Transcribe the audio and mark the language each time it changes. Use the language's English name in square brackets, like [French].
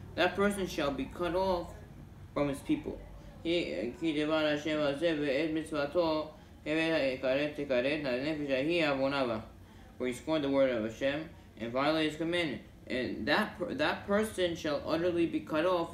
[English] That person shall be cut off from his people. [Hebrew] כי דבר השם הזה ואת מצוותו תכרת הנפש ההיא עוונה בה. [English] For he scorned the word of Hashem and violated His commandment, and that person shall utterly be cut off.